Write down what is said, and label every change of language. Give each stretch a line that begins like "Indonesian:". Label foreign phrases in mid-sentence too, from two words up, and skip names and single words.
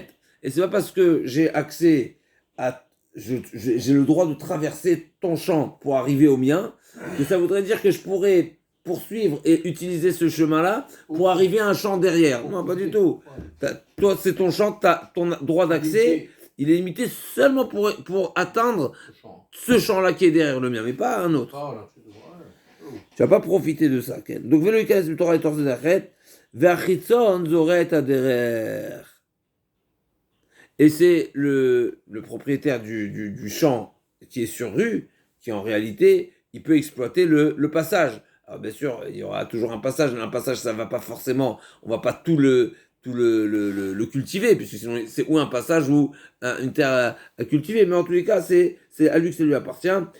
French: Et c'est pas parce que j'ai accès j'ai le droit de traverser ton champ pour arriver au mien que ça voudrait dire que je pourrais poursuivre et utiliser ce chemin-là pour arriver à un champ derrière. Non, pas du tout. Toi, c'est ton champ, ton droit d'accès, il est limité seulement pour atteindre ce champ-là qui est derrière le mien, mais pas un autre. Tu vas pas profiter de ça. Donc,
Hebrew: ולא יכנס מתוכה לשדה אחרת.
French: Et c'est le propriétaire du champ qui est sur rue, qui en réalité, il peut exploiter le passage. Alors bien sûr, il y aura toujours un passage, mais un passage, ça va pas forcément, on va pas tout le cultiver, puisque sinon c'est ou un passage ou une terre à cultiver, mais en tous les cas, c'est à lui que ça lui appartient.